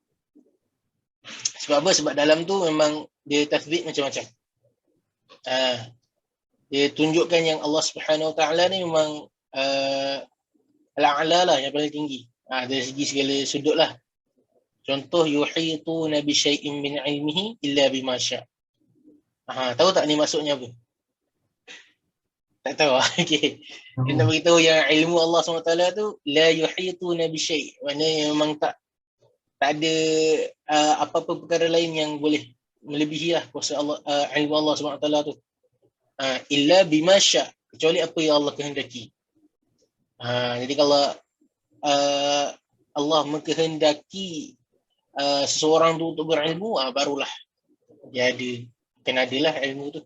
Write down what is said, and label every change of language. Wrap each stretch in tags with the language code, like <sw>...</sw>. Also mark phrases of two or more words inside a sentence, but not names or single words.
<ms>Sebab apa? Sebab dalam tu memang dia tasbih macam-macam. Dia tunjukkan yang Allah</ms> <ar>سبحانه وتعالى</ar> <ms>ni memang al-a'la lah, yang paling tinggi. Dari segi segala sudut lah. Contoh,</ms> <ar>يحيطون بشيء من علمه إلا بما شاء'.</ar> <ms>Tahu tak ni maksudnya apa? Tak tahu. Okey. Dia nak beritahu yang ilmu Allah SWT tu</ms> <ar>لا يحيطون بشيء'.</ar> <ms>Maknanya memang tak ada apa-apa perkara lain yang boleh melebihi lah kuasa Allah, ilmu Allah SWT tu.</ms> <ar>إلا بما شاء',</ar> <ms>kecuali apa yang Allah kehendaki. Jadi kalau Allah mengkehendaki seseorang tu untuk berilmu, barulah dia kena adalah ilmu tu.</ms>